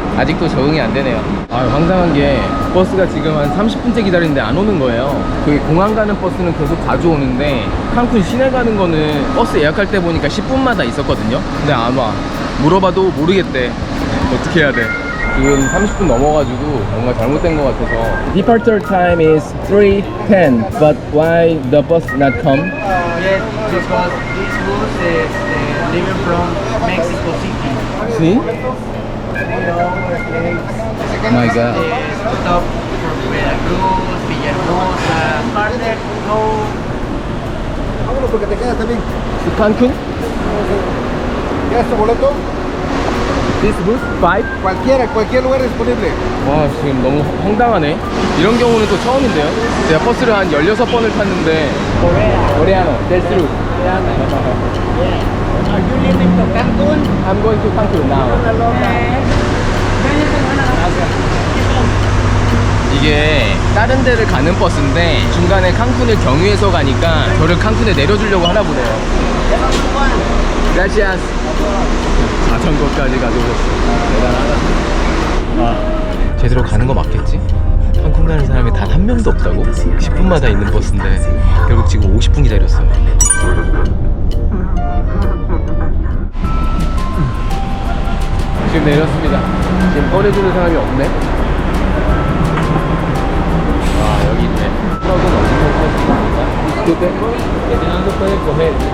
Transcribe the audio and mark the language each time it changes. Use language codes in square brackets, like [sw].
[ko] 아직도 적응이 안 되네요. 황당한 게 버스가 지금 한 30분째 기다리는데 안 오는 거예요. 저기 공항 가는 버스는 계속 자주 오는데 칸쿤 시내 가는 거는 버스 예약할 때 보니까 10분마다 있었거든요. 근데 안 와. 물어봐도 모르겠대. 어떻게 해야 돼? 지금 30분 넘어가지고 뭔가 잘못된 것 같아서. [en] Departure time is 3:10, but why the bus not come? Yes, because this bus is leaving from Mexico City. See? My God. Stop from Veracruz, Villahermosa, further go. [es] Porque te quedas también. [en] To Cancun? [es] ¿Quieres tu boleto? [en] This bus 5? [es] Cualquier lugar disponible. [ko] 와, 지금 너무 황당하네. 이런 경우는 또 처음인데요. 제가 버스를 한 16번을 탔는데 코레아노, 델스루. [en] Are you leaving to Cancun? I'm going to Cancun now. [ko] 이게 다른 데를 가는 버스인데 중간에 칸쿤을 경유해서 가니까 저를 칸쿤에 내려주려고 하나 보네요. [es] Gracias. [ko] 자전거까지 가져오셨어. 대단하다. 아, 제대로 가는 거 맞겠지? 칸쿤 가는 사람이 단 한 명도 없다고? 10분마다 있는 버스인데 결국 지금 50분 기다렸어요. 지금 내렸습니다. 지금 꺼내주는 사람이 없네. 아, 여기 있네. 트럭은 어디서 탈 수 있습니까? [es] Disculpe, ¿dónde puede coger?